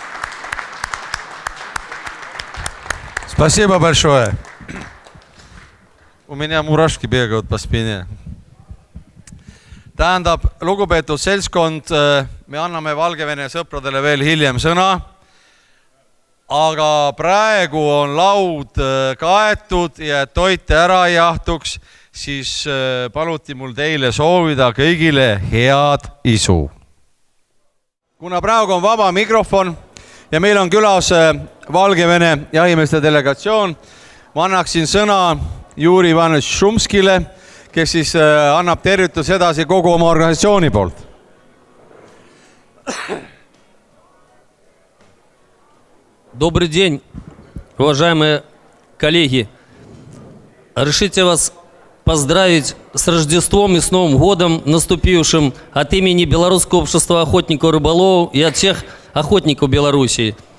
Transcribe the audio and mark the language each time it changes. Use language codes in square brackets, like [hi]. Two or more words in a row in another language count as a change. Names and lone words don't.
[ru] Спасибо большое. У меня мурашки бегают по спине. [et] Tähendab, lugupeetud seltskond, me anname Valgevene sõpradele veel hiljem sõna. Aga praegu on laud kaetud ja et toite ära ei jahtuks, siis paluti mul teile soovida kõigile head isu. Kuna praegu on vaba mikrofon ja meil on külas Valgevene jahimeeste delegatsioon, ma annaksin sõna Juri Ivanovitš Šumskile, kes siis annab tervitus edasi kogu oma organisatsiooni poolt. [ru] Добрый день, уважаемые коллеги. Разрешите вас поздравить с Рождеством и с Новым годом наступившим от имени Белорусского общества охотников и рыболовов и от всех охотников Белоруссии.